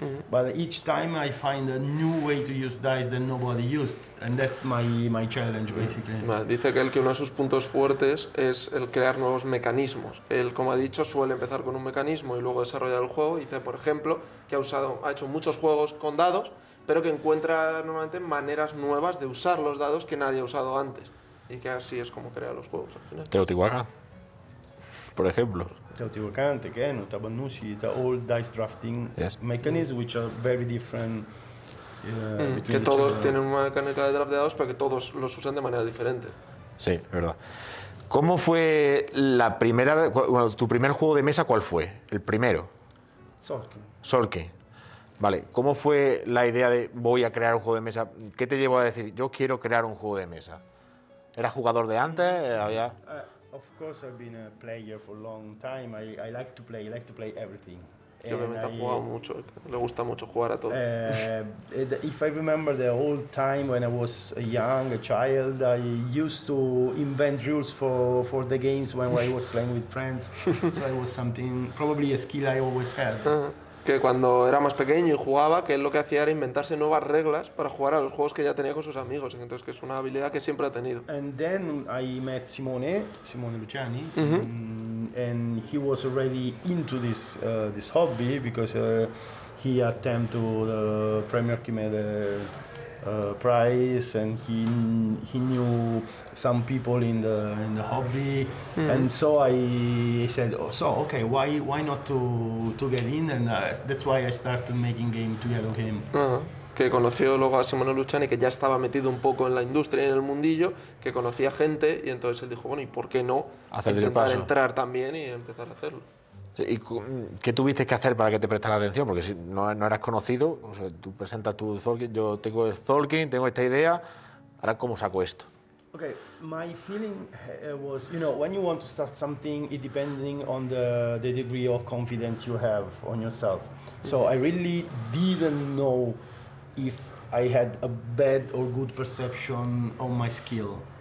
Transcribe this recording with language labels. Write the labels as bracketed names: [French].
[English] But each time I find a new way to use dice that nobody used, and that's my challenge basically. [Spanish] Dice que uno de sus puntos fuertes es el crear nuevos mecanismos. Él, como ha dicho, suele empezar con un mecanismo y luego desarrollar el juego. Dice, por ejemplo, que ha hecho muchos juegos con dados, pero que encuentra normalmente maneras nuevas de usar los dados que nadie ha usado antes. Y que así es como crea los juegos al final. Teotihuacán, por ejemplo. [English] Teotihuacán, Tequeno, Tabanusi, the old dice drafting mechanisms which are very different. [Spanish] Que todos tienen una mecánica de draft de dados, pero que todos los usan de manera diferente. Sí, es verdad. ¿Cómo fue la primera vez, bueno, tu primer juego de mesa, cuál fue? El primero. Solking. Vale, ¿cómo fue la idea de voy a crear un juego de mesa? ¿Qué te llevó a decir yo quiero crear un juego de mesa? ¿Eras jugador de antes? ¿Había...? [English] Of course, I've been a player for a long time. I like to play everything. [Spanish] Yo obviamente he jugado mucho, le gusta mucho jugar a todo. [English] If I remember the old time when I was a child, I used to invent rules for the games when I was playing with friends. So it was probably a skill I always had. [Spanish] Que cuando era más pequeño y jugaba, que él lo que hacía era inventarse nuevas reglas para jugar a los juegos que ya tenía con sus amigos. Entonces, que es una habilidad que siempre ha tenido. [English] And then I met Simone Luciani, and he was already into this hobby because he attempted to the Premier Chimede prize, and he knew some people in the hobby, and so I said, okay, why not to get in, and that's why I started making games together with him. [Spanish] Que conoció luego a Simone Luciani, que ya estaba metido un poco en la industria y en el mundillo, que conocía gente, y entonces él dijo, bueno, ¿y por qué no intentar entrar también y empezar a hacerlo? ¿Y qué tuviste que hacer para que te prestaran atención? Porque si no eras conocido, o sea, tú presentas tu Tolkien, yo tengo el Tolkien, tengo esta idea, ahora ¿cómo saco esto? [English] Okay, my feeling was, when you want to start something, it depending on the degree of confidence you have on yourself. So I really didn't know if I had a bad or good perception on my skill.